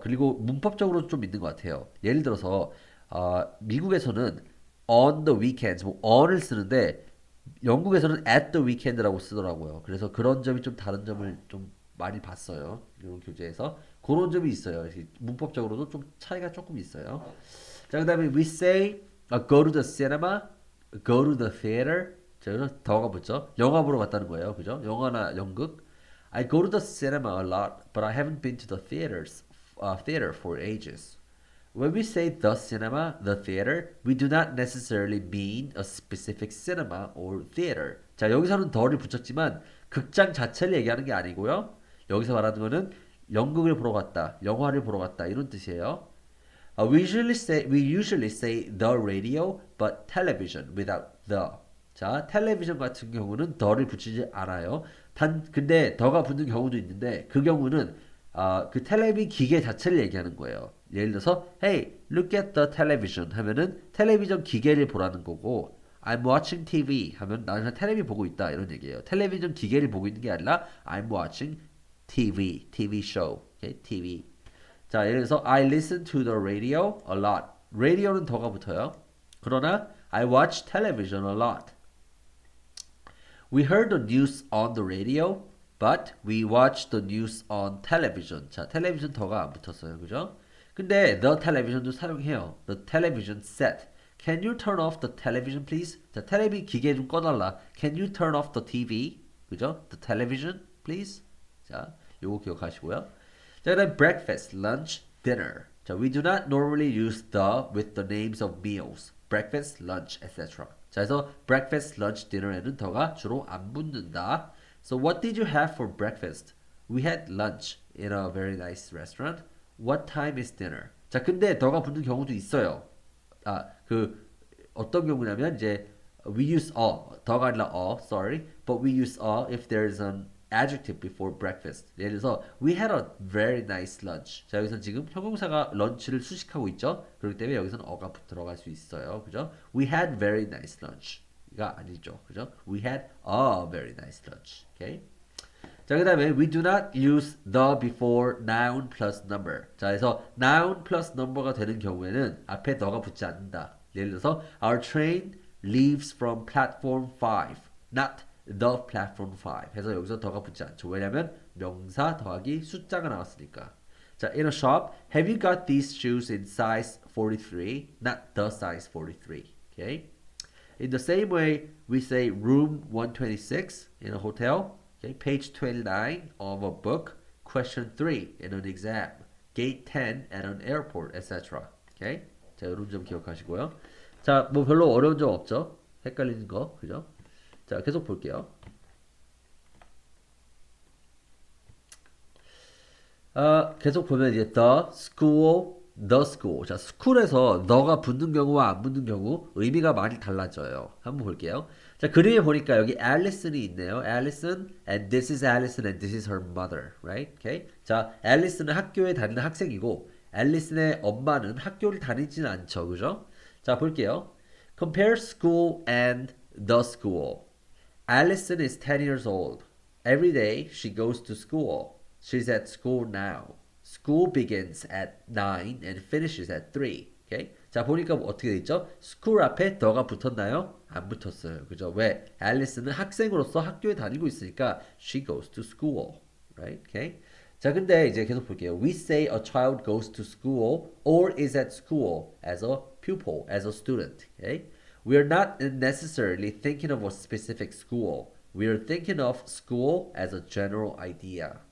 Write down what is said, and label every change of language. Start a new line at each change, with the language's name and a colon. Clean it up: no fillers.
Korean: 그리고 문법적으로 좀 있는 것 같아요. 예를 들어서 미국에서는 on the weekends, 뭐 on을 쓰는데 영국에서는 at the weekend라고 쓰더라고요. 그래서 그런 점이 좀 다른 점을 좀 많이 봤어요. 이런 교재에서 그런 점이 있어요. 문법적으로도 좀 차이가 조금 있어요. 자, 그다음에
English: we say go to the cinema, go to the theater.
Korean: 자, 더가 붙죠. 영화 보러 갔다는 거예요. 그죠? 영화나 연극.
English: I go to the cinema a lot, but I haven't been to the theater for ages. When we say the cinema, the theater, we do not necessarily mean a specific cinema or theater.
Korean: 자, 여기서는 더를 붙였지만 극장 자체를 얘기하는 게 아니고요. 여기서 말하는 거는 연극을 보러 갔다, 영화를 보러 갔다 이런 뜻이에요.
English: We usually say the radio, but television without the.
Korean: 자, 텔레비전 같은 경우는 더를 붙이지 않아요. 근데 더가 붙는 경우도 있는데 그 경우는 그 텔레비 기계 자체를 얘기하는 거예요. 예를 들어서
English: Hey, look at the television
Korean: 하면은 텔레비전 기계를 보라는 거고
English: I'm watching TV
Korean: 하면 나는 텔레비 보고 있다 이런 얘기예요. 텔레비전 기계를 보고 있는 게 아니라
English: I'm watching TV show. Okay? TV.
Korean: 자, 예를 들어서
English: I listen to the radio a lot.
Korean: radio는 더가 붙어요. 그러나
English: I watch television a lot. We heard the news on the radio, but we watched the news on television.
Korean: 자, 텔레비전 더가 안 붙었어요. 그죠? 근데 the television도 사용해요.
English: The television set. Can you turn off the television, please?
Korean: 자, 텔레비 기계 좀 꺼달라.
English: Can you turn off the TV?
Korean: 그죠?
English: The television, please.
Korean: 자, 요거 기억하시고요. 자, 그다음
English: breakfast, lunch, dinner. 자, we do not normally use the with the names of meals. breakfast, lunch, etc.
Korean: 자, 그래서 breakfast, lunch, dinner에는 더가 주로 안 붙는다.
English: So what did you have for breakfast? We had lunch in a very nice restaurant. What time is dinner?
Korean: 자, 근데 더가 붙는 경우도 있어요. 아, 그 어떤 경우냐면 이제
English: we use
Korean: 더가 아니라
English: sorry, but we use if there's an adjective before breakfast.
Korean: 예를 들어서
English: we had a very nice lunch.
Korean: 자, 여기서 지금 형용사가 런치를 수식하고 있죠. 그렇기 때문에 여기서는 어가 들어갈 수 있어요. 그죠?
English: We had very nice lunch가
Korean: 아니죠. 그죠?
English: We had a very nice lunch. Okay?
Korean: 자, 그 다음에
English: we do not use the before noun plus number.
Korean: 자, 그래서 noun plus number가 되는 경우에는 앞에 the가 붙지 않는다. 예를 들어서
English: our train leaves from platform 5, not the platform 5.
Korean: 해서 여기서 더가 붙지 않죠. 왜냐면 명사 더하기 숫자가 나왔으니까. 자,
English: in a shop, have you got these shoes in size 43? Not the size 43. Okay? In the same way, we say room 126 in a hotel. Okay, page 29 of a book, question 3 in an exam, gate 10 at an airport, etc. Okay?
Korean: 자, 이런 점 기억하시고요. 자, 뭐 별로 어려운 점 없죠? 헷갈리는 거, 그죠? 자, 계속 볼게요. 계속 보면 이제 the school. 자, school에서 the가 붙는 경우와 안 붙는 경우 의미가 많이 달라져요. 한번 볼게요. 자, 그림에 보니까 여기 Allison이 있네요.
English: Allison, and this is Allison, and this is her mother, right? Okay?
Korean: 자, 앨리슨은 학교에 다니는 학생이고, 앨리슨의 엄마는 학교를 다니지는 않죠, 그죠? 자, 볼게요.
English: Compare school and the school. Allison is 10 years old. Every day she goes to school. She's at school now. School begins at 9 and finishes at 3. Okay?
Korean: 자, 보니까 어떻게 돼 있죠? school 앞에 더가 붙었나요? 안 붙었어요. 그죠? 왜? 앨리스는 학생으로서 학교에 다니고 있으니까
English: she goes to school. Right? Okay?
Korean: 자, 근데 이제 계속 볼게요.
English: We say a child goes to school or is at school as a pupil, as a student. Okay? We are not necessarily thinking of a specific school. We are thinking of school as a general idea.